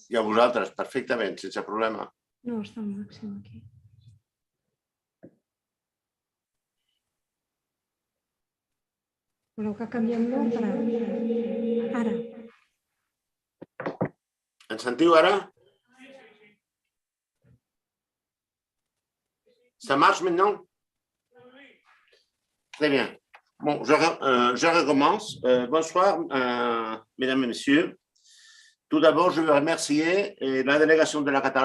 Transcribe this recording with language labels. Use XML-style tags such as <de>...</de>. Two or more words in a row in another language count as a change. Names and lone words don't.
<ca>I a vosaltres, perfectament, sense problema. No, està al màxim aquí. Voleu que canviem l'ordre? Ara. Ens sentiu ara?</ca> <fr>Ça marche maintenant? Très bien. Bon, je recommence. Bonsoir, mesdames et messieurs. Tout d'abord, je veux remercier la délégation de la Catalogne</fr>